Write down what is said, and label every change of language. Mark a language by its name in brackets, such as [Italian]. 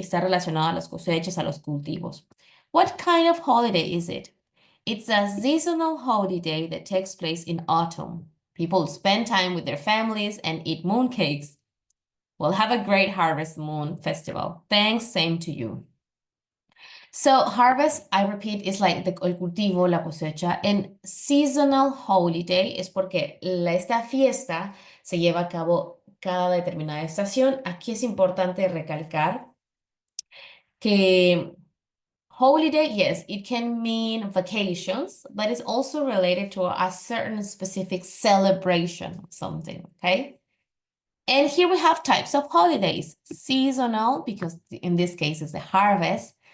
[Spanish] Está relacionado a las cosechas, a los cultivos. [English] What kind of holiday is it? It's a seasonal holiday that takes place in autumn. People spend time with their families and eat mooncakes. Well, have a great Harvest Moon Festival. Thanks, same to you. So harvest, I repeat, is like [Spanish] el cultivo, la cosecha. [English] And seasonal holiday [Spanish] es porque esta fiesta se lleva a cabo cada determinada estación. Aquí es importante recalcar que [English] holiday, yes, it can mean vacations, but it's also related to a certain specific celebration of something, okay? And here we have types of holidays. Seasonal, because in this case it's the harvest.